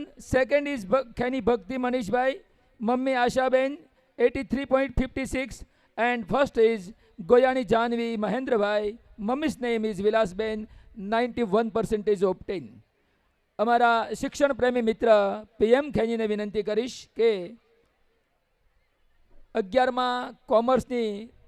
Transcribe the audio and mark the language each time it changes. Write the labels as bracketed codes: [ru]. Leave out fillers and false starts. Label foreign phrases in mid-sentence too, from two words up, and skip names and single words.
[en] second is खैनी भक्ति मनीष भाई, मम्मी आशाबेन 83.56. and first is गोयानी जानवी महेंद्र भाई, mummy's name is विलासबेन 91% ऑब्टेन. [gu] અમારા શિક્ષણ પ્રેમી મિત્ર PM ખૈની ને વિનંતી કરીશ કે 11મા કોમર્સની